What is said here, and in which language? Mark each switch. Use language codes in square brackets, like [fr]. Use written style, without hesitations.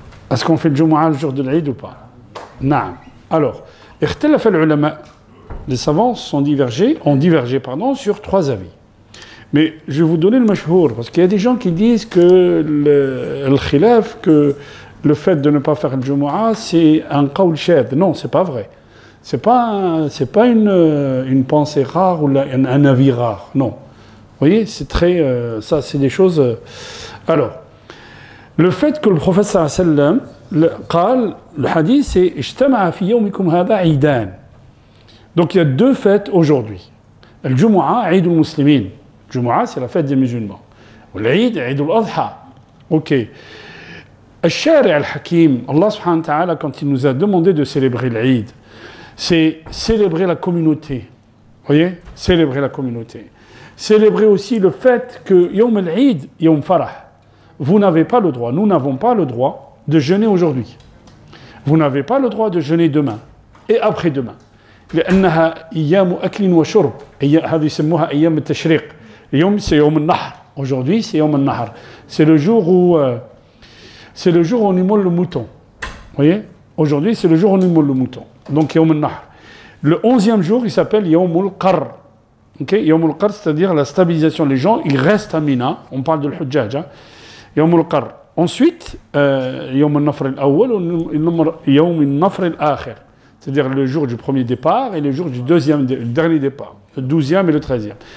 [fr] Est-ce qu'on fait le Jumu'ah le jour de l'Eid ou pas? Non. Alors, [ar] اختلف العلماء. [fr] Les savants ont divergé sur 3 avis. Mais je vais vous donner le mashhour, parce qu'il y a des gens qui disent que le khilaf, que le fait de ne pas faire le Jumu'ah, c'est un [ar] qawl shad. [fr] Non, c'est pas vrai. C'est pas une pensée rare ou un avis rare. Non. Vous voyez, c'est très... ça, c'est des choses... alors, le fait que le prophète sallallahu alayhi wa sallam, le hadith, c'est « [ar] Ijtama'a fi yawmikum hadha idan ». [fr] Donc il y a 2 fêtes aujourd'hui. Le Jumu'ah, Eid al-Muslimin. Le Jumu'ah, c'est la fête des musulmans. L'Eid, Eid al-Adha. Ok. Al-Shari' al-Hakim, Allah subhanahu wa ta'ala, quand il nous a demandé de célébrer l'Eid, c'est célébrer la communauté. Vous voyez? Célébrer la communauté. Célébrer aussi le fait que [ar] Yawm al-Eid, Yawm Farah. [fr] Vous n'avez pas le droit, nous n'avons pas le droit de jeûner aujourd'hui. Vous n'avez pas le droit de jeûner demain et après-demain. [ar] لأنها أيام أكل وشرب هذه يسموها أيام التشريق اليوم [fr] c'est [ar] يوم النحر [fr] aujourd'hui c'est [ar] يوم النحر [fr] c'est le jour où on immole le mouton. Vous voyez, aujourd'hui c'est le jour où on immole le mouton, donc [ar] يوم النحر. [fr] Le 11e jour il s'appelle [ar] يوم القر. [fr] OK, يوم القر, c'est-à-dire la stabilisation. Les gens ils restent à Mina, on parle de l'Hujjaj, [ar] يوم القر. [fr] Ensuite [ar] يوم النفر الأول يوم النفر الآخر, [fr] c'est-à-dire le jour du premier départ et le jour du dernier départ, le 12e et le 13e.